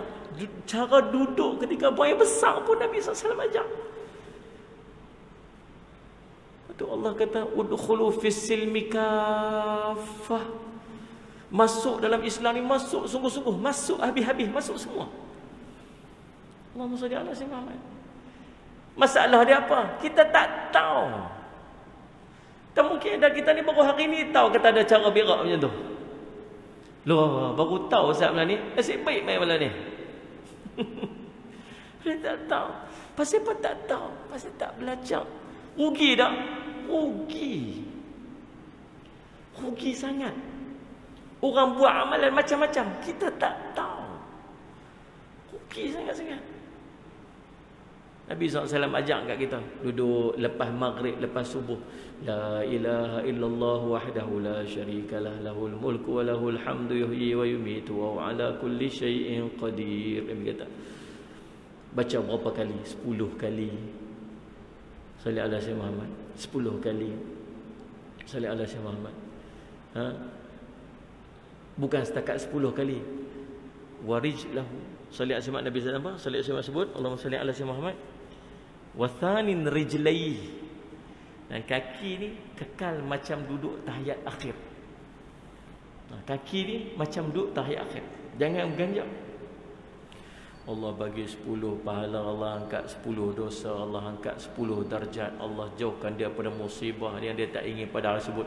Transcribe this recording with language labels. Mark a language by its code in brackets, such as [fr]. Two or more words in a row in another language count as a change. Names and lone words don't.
[ms] Cara duduk ketika buang air besar pun Nabi SAW ajar. Tu Allah kata [ar] ادخلوا في السلم كافة. [ms] Masuk dalam Islam ni, masuk sungguh-sungguh, masuk habis-habis, masuk semua. [ar] اللهم صل على سيدنا محمد. [ms] Masalah dia apa? Kita tak tahu. Tak mungkin dah kita ni baru hari ni tahu kata ada cara berak macam tu. Loh, baru tahu Ustaz malam ni. Nasib baik main malam ni. Dia tak tahu. Pasal apa tak tahu? Pasal tak belajar. Rugi tak? Rugi. Rugi sangat. Orang buat amalan macam-macam, kita tak tahu. Rugi sangat-sangat. Nabi SAW ajak kat kita duduk lepas maghrib, lepas subuh. [ar] لا إله إلا الله وحده لا شريك له، له الملك وله الحمد يحيي ويميت وعلى كل شيء قدير. [ms] Nabi kata, baca berapa kali? 10 kali. [ar] صل على سيدنا محمد. [ms] 10 kali. [ar] صل على سيدنا محمد. [ms] Bukan setakat 10 kali. [ar] Warijlahu. صل على سيدنا النبي صلى الله عليه وسلم. صل على سيدنا sebut, اللهم صل على سيدنا محمد. وثانٍ رجليه. [ms] Dan kaki ni kekal macam duduk tahiyat akhir. Kaki ni macam duduk tahiyat akhir. Jangan berganjak. Allah bagi 10 pahala, Allah angkat 10 dosa, Allah angkat 10 darjat, Allah jauhkan dia pada musibah yang dia tak ingin pada hal tersebut.